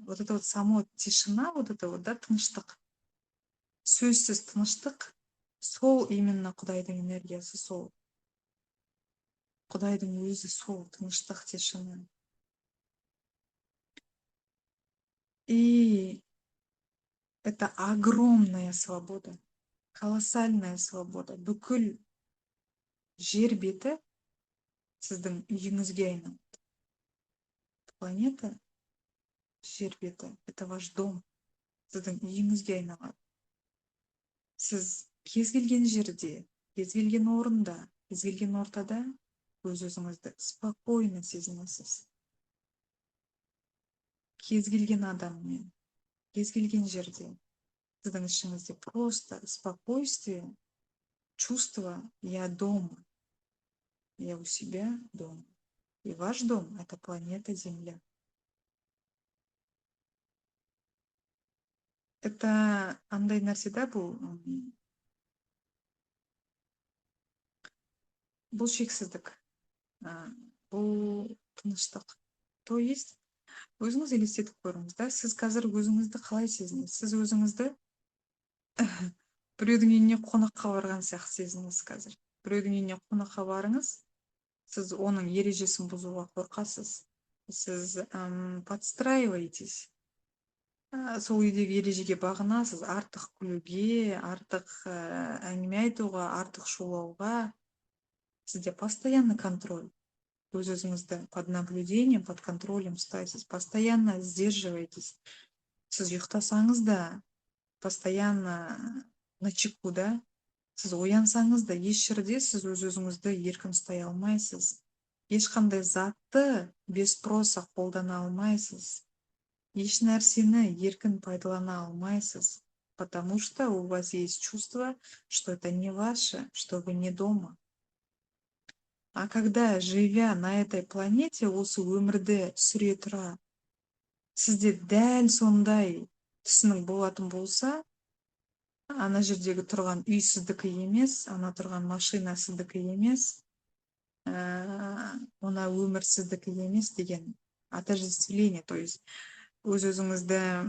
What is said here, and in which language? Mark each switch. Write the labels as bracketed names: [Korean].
[Russian] Вот это вот само тишина, вот это вот, да, тыныштық. [Kazakh] Сөзсіз тыныштық, сол именно Құдайдың энергиясы, сол. Құдайдың өзі сол, тыныштық, тишина. [Russian] И это огромная свобода, колоссальная свобода. [Kazakh] Бүкіл жер беті сіздің үйіңізге айналады. Планета, жер беті, [Russian] это ваш дом, [Kazakh] сіздің үйіңізге айналады. Сіз кез келген жерде, кез келген орында, кез келген ортада өз-өзіңізді спокойно сезінесіз. Кез келген адаммен, кез келген жерде сіздің ішіңізде [Russian] просто спокойствие, чувство «я дома», «я у себя дома». И ваш дом — это планета Земля. [Kazakh] Это андай нәрсе да, бұл шексіздік, бұл тыныштық. То есть өзіңіз елестетіп көріңіз, да, сіз қазір өзіңізді қалай сезінесіз? Сіз өзіңізді біреудің үйіне қонаққа барған сияқты сезінесіз қазір. Біреудің үйіне қонаққа барыңыз, сіз оның ережесін бұзуға қорқасыз. Сіз подстраиваетесь. Сол үйдегі ережеге бағынасыз, артық күлуге, артық әңгіме айтуға, артық шулауға. Сізде постоянно контроль. Өз-өзіңізді [Russian] под наблюдением, под контролем [Kazakh] ұстайсыз. [Russian] Постоянно сдерживаетесь. [Kazakh] Сіз ұйықтасаңыз да, постоянно начеку, да. Сіз оянсаңыз да, еш жерде сіз өз-өзіңізді еркін ұстай алмайсыз. Ешқандай затты без спроса қолдана алмайсыз. Еш нәрсені еркін пайдалана алмайсыз, [Russian] потому что у вас есть чувство, что это не ваше, что вы не дома. А когда, живя на этой планете, [Kazakh] осы өмірді сүре тұра, сізде дәл сондай түсінік болатын болса, ана жердегі тұрған үй сіздікі емес, ана тұрған машина сіздікі емес, ана өмір сіздікі емес деген отождествление, то есть өз-өзіңізді